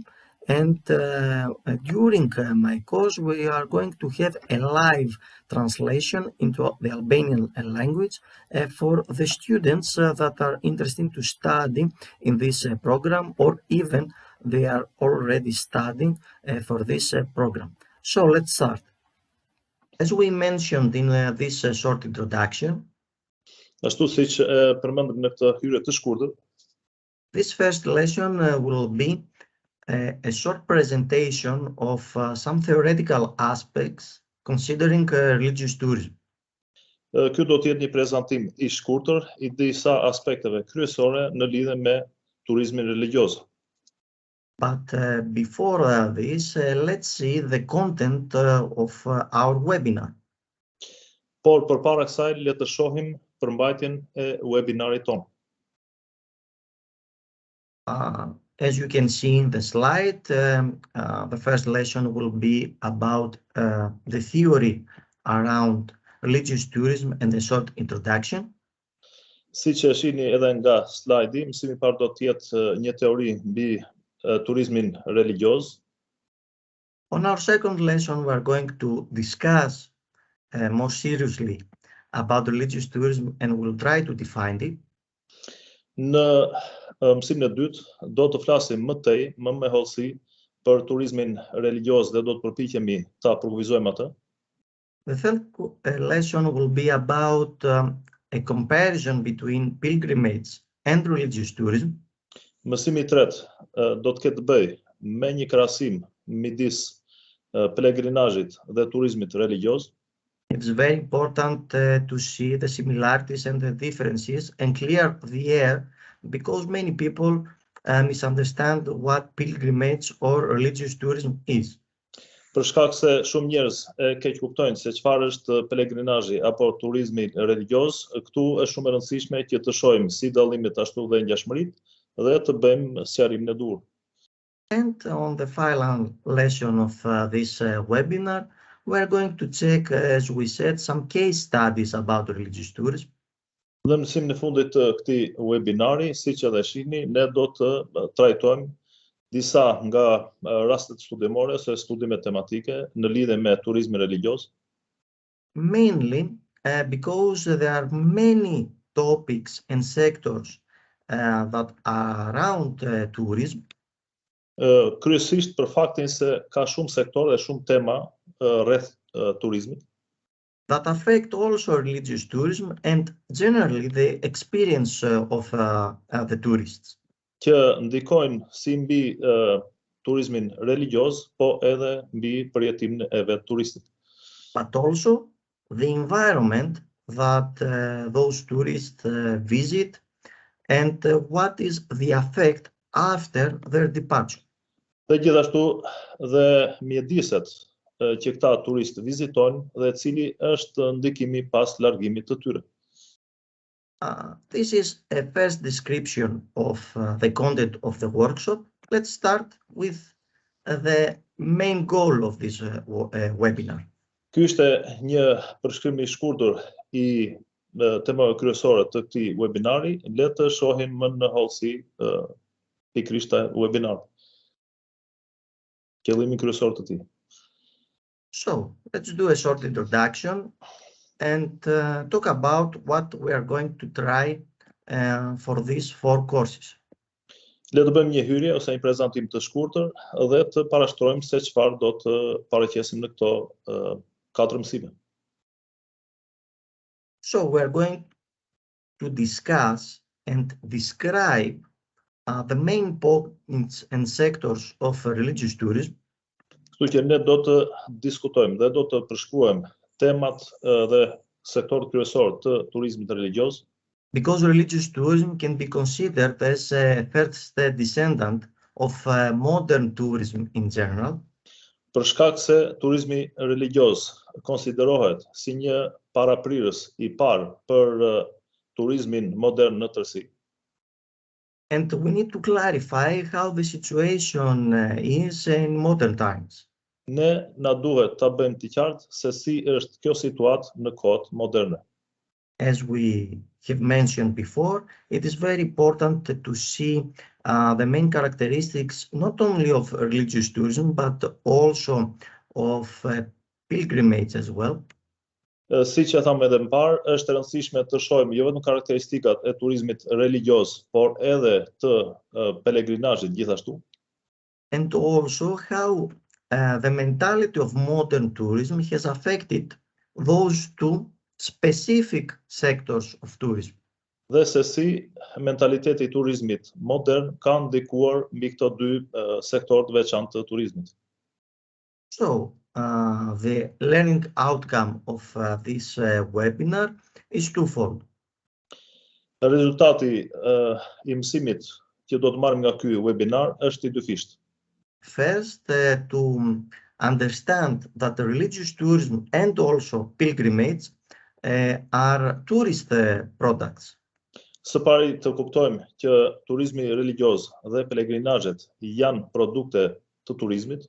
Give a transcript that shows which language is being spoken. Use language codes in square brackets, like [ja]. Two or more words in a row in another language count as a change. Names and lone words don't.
[en] And during my course, we are going to have a live translation into the Albanian language for the students that are interested to study in this program, or even they are already studying for this program. So let's start. As we mentioned in this short introduction, [sq] Ashtu siç përmendëm në këtë hyrje të shkurtër, [en] this first lesson will be a short presentation of some theoretical aspects considering religious tourism. [sq] Ky do të jetë një prezantim I shkurtër I disa aspekteve kryesore në lidhje me turizmin religioz. [en] But before this, let's see the content of our webinar. [sq] Por përpara kësaj le të shohim përmbajtjen e webinarit tonë. [en] As you can see in the slide, the first lesson will be about the theory around religious tourism and a short introduction. [sq] Siç e shihni edhe nga slajdi, mësimi I parë do të jetë një teori mbi turizmin religioz. [en] On our second lesson, we are going to discuss more seriously about religious tourism and we'll try to define it. [sq] Në mësimin e dytë do të flasim më tej, më me hollësi për turizmin religioz dhe do të përpiqemi ta përkufizojmë atë. [en] The third lesson will be about a comparison between pilgrimage and religious tourism. [sq] Mësimi I tretë do të ketë të bëjë me një krahasim midis pelegrinazhit dhe turizmit religioz. [en] It's very important to see the similarities and the differences and clear the air because many people misunderstand what pilgrimage or religious tourism is. [sq] Për shkak se shumë njerëz e keq kuptojnë se çfarë është pelegrinazhi apo turizmi religioz, këtu është shumë e rëndësishme që të shohim si dallimet ashtu dhe ngjashmëritë dhe të bëjmë sqarimin e duhur. [en] And on the final lesson of this webinar, we are going to check, as we said, some case studies about religious tourism. [sq] Dhe në mësimin e fundit të këtij webinari, siç edhe shihni, ne do të trajtojmë disa nga rastet studimore ose studime tematike në lidhje me turizmin religioz. [en] Mainly because there are many topics and sectors that are around tourism. [sq] Kryesisht për faktin se ka shumë sektore dhe shumë tema rreth turizmit. [en] That affect also religious tourism and generally the experience of the tourists. [sq] Që ndikojnë si mbi turizmin religioz, po edhe mbi përjetimin e vet turistit. [en] But also the environment that those tourists visit and what is the effect after their departure. [sq] Dhe gjithashtu dhe mjediset që këta turistë vizitojnë dhe cili është ndikimi pas largimit të tyre. [en] This is a first description of the content of the workshop. Let's start with the main goal of this webinar. [sq] Ky ishte një përshkrim i shkurtër i temave kryesore të këtij webinari. Le të shohim më në hollësi pikërisht webinar. Qëllimi kryesor të tij. [en] So, let's do a short introduction and talk about what we are going to try for these 4 courses. [sq] Le të bëjmë një hyrje ose një prezantim të shkurtër dhe të parashtrojmë se çfarë do të paraqesim në këto 4 mësime. [en] So, we are going to discuss and describe the main points and sectors of religious tourism. [sq] Kështu që ne do të diskutojmë dhe do të përshkruajmë temat dhe sektorët kryesor të turizmit religjios. [en] Because religious tourism can be considered as a first descendant of modern tourism in general. [sq] Për shkak se turizmi religjios konsiderohet si një paraprirës i parë për turizmin modern në tërësi. [en] And we need to clarify how the situation is in modern times. [sq] Ne na duhet ta bëjmë të qartë se si është kjo situatë në kohët moderne. [en] As we have mentioned before, it is very important to see the main characteristics not only of religious tourism, but also of pilgrimage as well. [sq] Siç e thamë edhe më parë, është e rëndësishme të shohim jo vetëm karakteristikat e turizmit religjios, por edhe të pelegrinazhit gjithashtu. [en] And also how the mentality of modern tourism has affected those 2 specific sectors of tourism. [sq] Dhe se si mentaliteti i turizmit modern ka ndikuar mbi këto 2 sektorë të veçantë të turizmit. [en] So, the learning outcome of this webinar is twofold. [sq] Rezultati i mësimit që do të marrim nga ky webinar është i dyfisht. [en] First, to understand that the religious tourism and also pilgrimage are tourist products. [sq] Së pari të kuptojmë që turizmi religjios dhe pelegrinazhet janë produkte të turizmit.